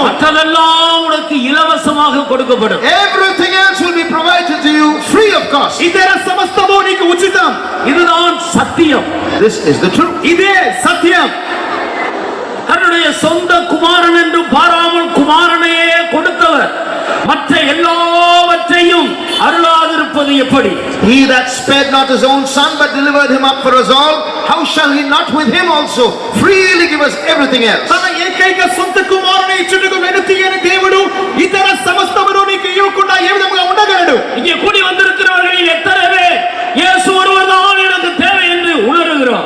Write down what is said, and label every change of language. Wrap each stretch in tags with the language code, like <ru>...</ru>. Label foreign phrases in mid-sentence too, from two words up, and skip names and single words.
<ta>மற்றதெல்லாம் உனக்கு இலவசமாக கொடுக்கப்படும்.</ta> <en>everything else will be provided to you free of cost.</en> <te>ఇతర సమస్తము నీకు ఉచితం.</te> <ta>இதுதான் சத்தியம்.</ta> <en>This is the truth.</en> <te>ఇదే సత్యం.</te> <ta>தன்னுடைய சொந்த குமாரன் என்று பாராமல் குமாரனையே கொடுத்தவர் மற்ற எல்லாவற்றையும் அருளாதிருப்பது எப்படி?</ta> <en>He that spared not his own son but delivered him up for us all, how shall he not with him also freely give us everything else?</en> <te>తన ఏకైక సొంత కుమారుని ఇచ్చుటకు వెనుతీయని దేవుడు ఇతర సమస్తమును నీకు ఇవ్వకుండా ఏ విధంగా ఉండగలడు?</te> <ta>இங்கே கூடி வந்திருக்கிறவர்களில் எத்தனை பேர் இயேசு ஒருவர்தான் எனக்கு தேவை என்று உணர்கிறார்?</ta>